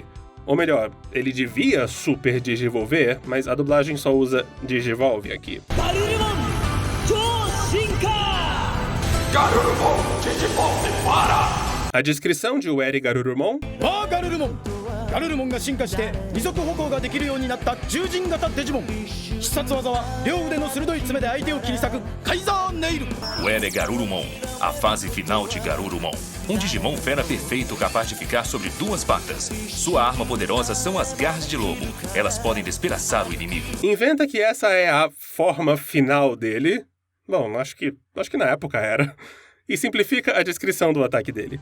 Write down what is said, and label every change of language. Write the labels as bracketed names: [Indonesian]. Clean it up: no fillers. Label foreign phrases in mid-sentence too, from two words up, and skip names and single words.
[Portuguese] Ou melhor, ele devia super digivolver, mas a dublagem só usa digivolve aqui. Garurumon, digivolve para! A descrição de Ueri Garurumon. [Japanese] Garurumon! Garurumon が進化して二足歩行ができるようになった獣人型デジモン。必殺技は両腕の鋭い爪で相手を切り裂くカイザーネイル。 [Portuguese] Ueri Garurumon, a fase final de Garurumon. Um Digimon fera perfeito capaz de ficar sobre duas patas. Sua arma poderosa são as garras de lobo. Elas podem despedaçar o inimigo. Inventa que essa é a forma final dele. Bom, acho que na época era. E simplifica a descrição do ataque dele.